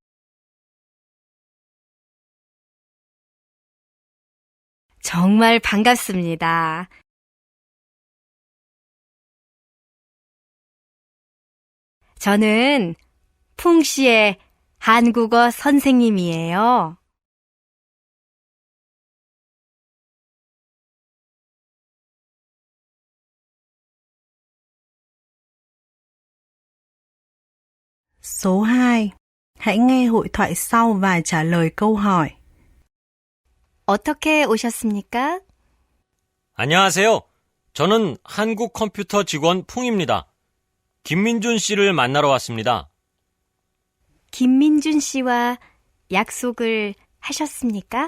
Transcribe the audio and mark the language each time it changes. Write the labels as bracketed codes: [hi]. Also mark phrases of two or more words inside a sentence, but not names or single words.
[ko] 정말 반갑습니다. 저는 풍씨의 한국어 선생님이에요. [vi] Số 2. Hãy nghe hội thoại sau và trả lời câu hỏi. [ko] 어떻게 오셨습니까? 안녕하세요. 저는 한국 컴퓨터 직원 풍입니다. 김민준 씨를 만나러 왔습니다. 김민준 씨와 약속을 하셨습니까?